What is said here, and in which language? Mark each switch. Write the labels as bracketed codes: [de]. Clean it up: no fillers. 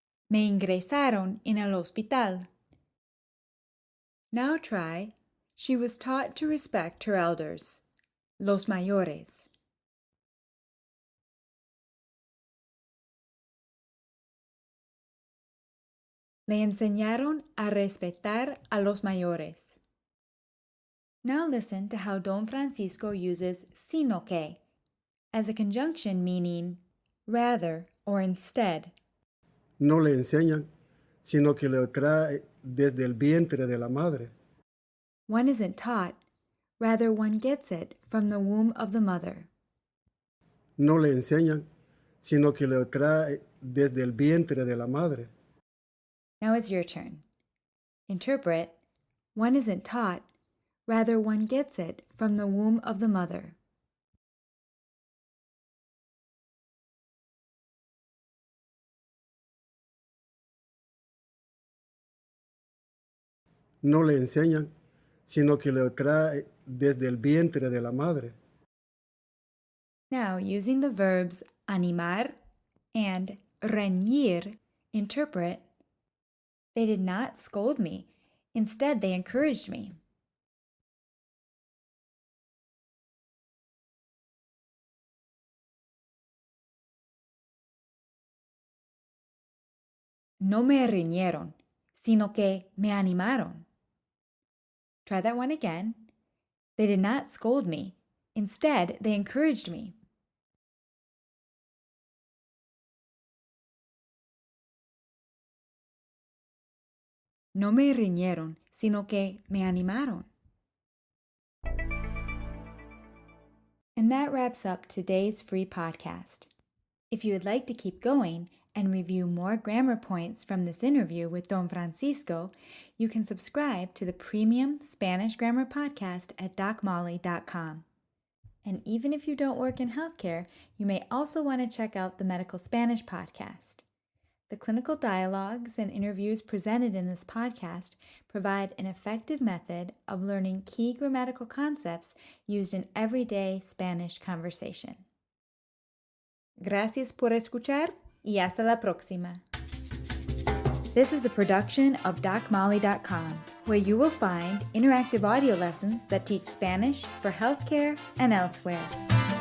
[es] Me ingresaron en el hospital. [en] Now try, she was taught to respect her elders, [es] los mayores. Le enseñaron a respetar a los mayores. [en] Now listen to how Don Francisco uses sino que as a conjunction meaning rather or instead. [es] No le enseñan, sino que lo trae desde el vientre de la madre. [en] One isn't taught, rather one gets it from the womb of the mother. [es] No le enseñan, sino que lo trae desde el vientre de la madre. [en] Now it's your turn. Interpret, one isn't taught, rather one gets it from the womb of the mother. [es] no le enseñan, sino que le trae desde el vientre de la madre. [en] Now, using the verbs animar and reñir, interpret, they did not scold me. Instead, they encouraged me. [es] No me riñeron, sino que me animaron. [en] Try that one again. They did not scold me. Instead, they encouraged me. [es] No me riñeron, sino que me animaron. [en] And that wraps up today's free podcast. If you would like to keep going and review more grammar points from this interview with Don Francisco, you can subscribe to the premium Spanish grammar podcast at docmolly.com. And even if you don't work in healthcare, you may also want to check out the Medical Spanish podcast. The clinical dialogues and interviews presented in this podcast provide an effective method of learning key grammatical concepts used in everyday Spanish conversation. [es] Gracias por escuchar y hasta la próxima. [en] This is a production of DocMolly.com, where you will find interactive audio lessons that teach Spanish for healthcare and elsewhere.